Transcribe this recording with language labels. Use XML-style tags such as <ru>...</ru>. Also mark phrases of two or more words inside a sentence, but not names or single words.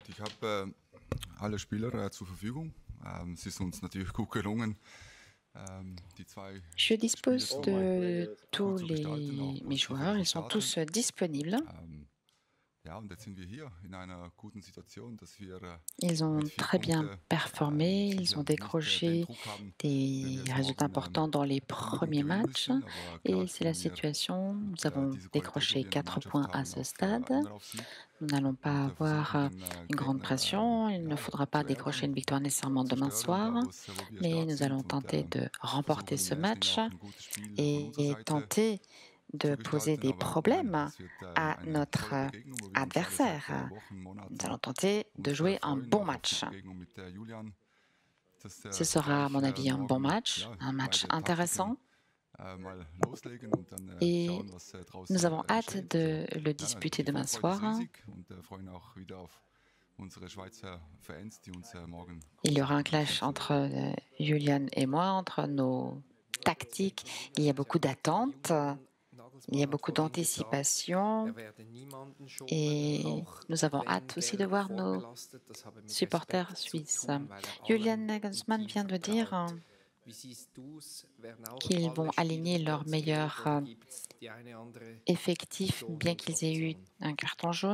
<de>Ich habe alle Spieler zur Verfügung. Es ist uns natürlich gut gelungen, die zwei</de> <fr>Je</fr> <de>Spiele</de> <fr>dispose</fr> <de>so</de> <fr>de</fr> <de>gut</de> <fr>tous</fr> <de>zu gestalten, auch</de> <fr>mes</fr> <de>positive</de> <fr>joueurs, ils sont</fr> <de>Resultate.</de> <fr>tous disponibles.</fr> <de>Ja, und jetzt sind wir hier in einer guten Situation, dass wir</de> <fr>Ils ont</fr> <de>mit 4</de> <fr>très bien</fr> <de>Punkte</de> <fr>performé, ils</fr> <de>sicher</de> <fr>ont</fr> <de>nicht den</de> <fr>décroché</fr> <de>Druck haben, wenn</de> <fr>des</fr> <de>wir jetzt</de> <fr>résultats</fr> <de>morgen</de> <fr>importants dans les</fr> <de>unbedingt</de> <fr>premiers</fr> <de>gewinnen</de> <fr>matchs.</fr> <de>müssen. Aber</de> <fr>Et</fr> <de>klar,</de> <fr>c'est la</fr> <de>wenn wir</de> <fr>situation, nous avons</fr> <de>diese Qualität, die</de> <fr>décroché</fr> <de>wir in der</de> <fr>4</fr> <de>Mannschaft</de> <fr>points à</fr> <de>haben,</de> <fr>ce</fr> <de>auch</de> <fr>stade.</fr> <de>anderen auf Sieg</de> <fr>Nous n'allons pas</fr> <de>und</de> <fr>avoir</fr> <de>versuchen, den</de> <fr>une grande</fr> <de>Gegner</de> <fr>pression. Il ne</fr> <de>ja,</de> <fr>faudra pas</fr> <de>zu</de> <fr>décrocher</fr> <de>ärgern,</de> <fr>une victoire nécessairement</fr> <de>zu</de> <fr>demain</fr> <de>stören, da</de> <fr>soir,</fr> <de>wo wir</de> <fr>mais</fr> <de>stark</de> <fr>nous allons</fr> <de>sind und</de> <fr>tenter de remporter</fr> <de>versuchen</de> <fr>ce</fr> <de>in erster Linie</de> <fr>match</fr> <de>auch ein gutes Spiel von unserer</de> <fr>et</fr> <de>Seite</de> <fr>tenter</fr> <de>zu</de> <fr>de poser</fr> <de>gestalten.</de> <fr>des</fr> <de>Aber nein,</de> <fr>problèmes</fr> <de>es wird</de> <fr>à</fr> <de>eine</de> <fr>notre</fr> <de>tolle Begegnung, wo wir uns alle seit</de> <fr>adversaire.</fr> <de>Wochen,</de> <fr>Nous</fr> <de>Monaten</de> <fr>allons tenter de</fr> <de>uns</de> <fr>jouer un</fr> <de>freuen,</de> <fr>bon</fr> <de>auch auf die</de> <fr>match.</fr> <de>Begegnung mit Julian. Das</de> <fr>Ce sera, à</fr> <de>gleich</de> <fr>mon avis, un bon</fr> <de>morgen</de> <fr>match,</fr> <de>ja,</de> <fr>un match</fr> <de>beide Taktiken</de> <fr>intéressant.</fr> <de>mal loslegen und dann</de> <fr>Et</fr> <de>schauen, was</de> <fr>nous</fr> <de>draußen</de> <fr>avons hâte</fr> <de>geschieht. Also,</de> <fr>de le</fr> <de>ja,</de> <fr>disputer</fr> <de>die</de> <fr>demain</fr> <de>Vorfreude ist</de> <fr>soir.</fr> <de>riesig und freuen auch wieder auf unsere Schweizer Fans, die uns morgen</de> <fr>Il y aura un</fr> <de>großartig</de> <fr>clash</fr> <de>unterstützen</de> <fr>entre</fr> <de>werden.</de> <fr>Julian et moi, entre nos tactiques. Il y a beaucoup d'attentes, il y a beaucoup d'anticipation et nous avons hâte aussi de voir nos supporters suisses. Julian Nagelsmann vient de dire qu'ils vont aligner leurs meilleurs effectifs, bien qu'ils aient eu un carton jaune.</fr>